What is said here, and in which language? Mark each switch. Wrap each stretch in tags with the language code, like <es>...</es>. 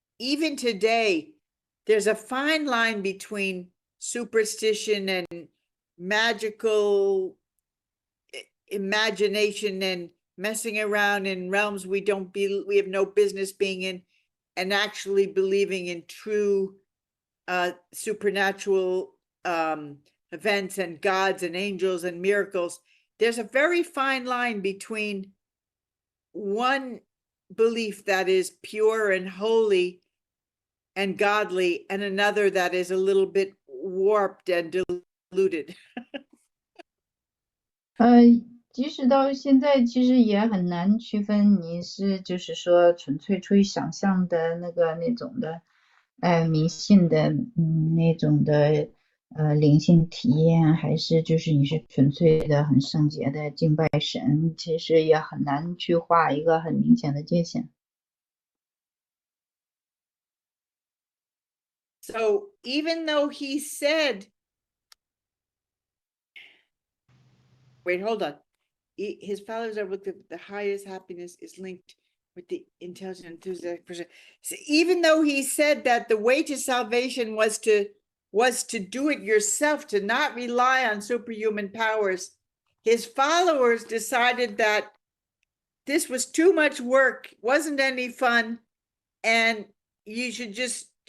<en>Even today, there's a fine line between superstition and magical imagination and messing around in realms we have no business being in, and actually believing in true supernatural events and gods and angels and miracles. There's a very fine line between one belief that is pure and holy and godly and another that is a little bit warped and diluted.</en> <zh>即使到现在，其实也很难区分你是就是说纯粹出于想象的那种的，迷信的，那种的，灵性体验，还是就是你是纯粹的很圣洁的敬拜神，其实也很难去画一个很明显的界限。</zh> <en>So even though he said, wait, hold on. His followers are with the highest happiness is linked with the intelligent, enthusiastic person. So even though he said that the way to salvation was to do it yourself, to not rely on superhuman powers, his followers decided that this was too much work, wasn't any fun, and you should just</en>